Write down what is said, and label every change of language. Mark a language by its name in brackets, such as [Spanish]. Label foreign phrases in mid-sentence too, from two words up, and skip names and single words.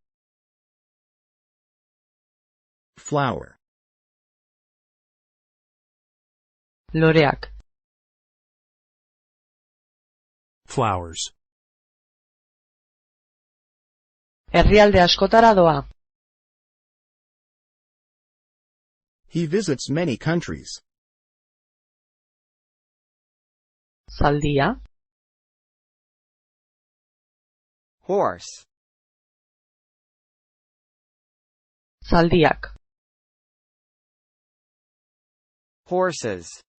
[English] Flower. [Basque] Loreak. [English] Flowers. [Basque] Herrialde askotara doa. [English] He visits many countries. [Basque] Zaldia. [English] Horse. [Basque] Zaldiak. [English] Horses.